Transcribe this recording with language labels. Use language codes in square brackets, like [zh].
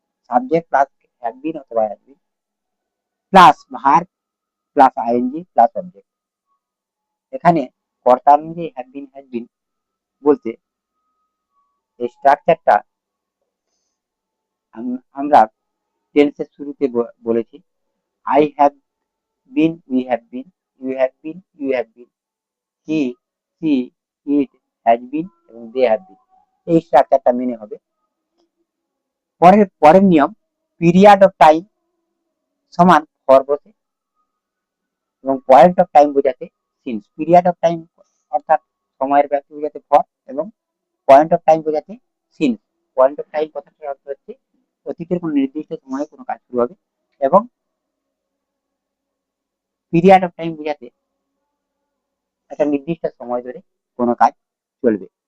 [bn] Subject plus have been অথবা had been plus verb plus ING plus object. এখানে কর্তা অনুযায়ী হ্যাভ বিন হ্যাড বিন বলতে এই স্ট্রাকচারটা আমরা টেন্সের শুরুতে বলেছি। [en] I have been, we have been, you have been, you have been, he, she, it has been এবং they have been। [bn] এই স্ট্রাকচারটা মেনে হবে। পরের নিয়ম, পিরিয়ড অফ টাইম সমান ফর বসে এবং পয়েন্ট অফ টাইম বোঝাতে সিন্স। পিরিয়ড অফ টাইম অর্থাৎ সময়ের ব্যাপ্তি বোঝাতে ফর এবং পয়েন্ট অফ টাইম বোঝাতে সিন্স। পয়েন্ট অফ টাইম কথাটার অর্থ হচ্ছে অতীতের কোনো নির্দিষ্ট সময়ে কোনো কাজ শুরু হবে, এবং পিরিয়ড অফ টাইম বোঝাতে একটা নির্দিষ্ট সময় ধরে কোনো কাজ চলবে।